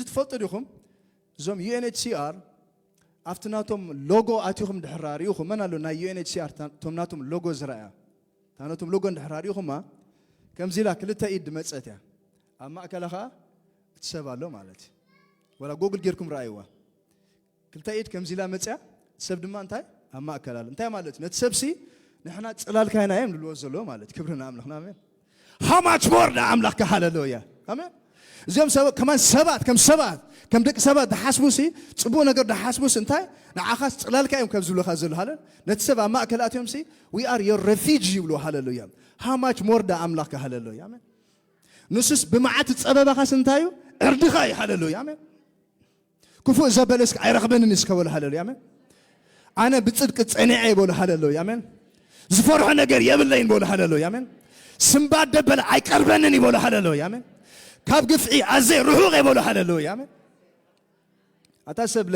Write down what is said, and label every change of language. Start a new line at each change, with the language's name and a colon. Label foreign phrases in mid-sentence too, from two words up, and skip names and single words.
Tigrinya: ትፈልጡ ዲኹም እዞም ዩኤንኤችሲአር ኣብቲ ናቶም ሎጎ ኣትኹም ድሕር ሪኢኹም መን ኣሎ ናይ ዩኤንኤችሲአር ቶም ናቶም ሎጎ ዝረኣያ ታናቶም ሎጎ ድሕር ሪኢኹማ ከምዚ ኢላ ክልተ ኢድ መፀት እያ ኣብ ማእከላ ከዓ እትሰብ ኣሎ ማለት እዩ ወላ ጎግል ጌርኩም ረኣይዋ ክልተ ኢድ ከምዚ ኢላ መፅያ ሰብ ድማ እንታይ ኣብ ማእከላ ኣሎ እንታይ ማለት እዩ ነቲ ሰብሲ ንሕና ፅላልካይና እዮም ልልዎ ዘለዎ ማለት ክብርና ኣምላኽና ኣሜን
English: how much more
Tigrinya: ንኣምላኽካ ሃሌሉያ ኣሜን እዚኦም ሰባት ከማን ሰባት ከም ደቂ ሰባት ደሓስቡሲ ጽቡቕ ነገር ደሓስቡስ እንታይ ንዓኻስ ጽላልካ እዮም ከም ዝብሉኻ ዘሎ ሃለ ነቲ ሰብ ኣብ ማእከላትዮም
English: we are your refuge
Tigrinya: ይብሉ ሃሌሉያ
English: how much more
Tigrinya: da ኣምላኽ ሃሌሉያ አሜን ንሱስ ብመዓት ጸበባኻስ እንታይ እዩ ዕርድኻ እዩ ሃሌሉያ አሜን ክፉእ ዘበለስ ኣይረኽበንን እስከበሉ ሃሌሉያ አሜን ኣነ ብጽድቅ ጸኒዐ ይበሉ ሃሌሉያ አሜን ዝፈርሖ ነገር የብለይን ይበሉ ሃሌሉያ አሜን ስምባድ ደበለ ኣይቀርበንን ይበሉ ሃሌሉያ አሜን ካብ ግፍዒ ኣዘይ ርሑቕ ይበሉ ሃሌሉያ አሜን ኣታሰብ ለካ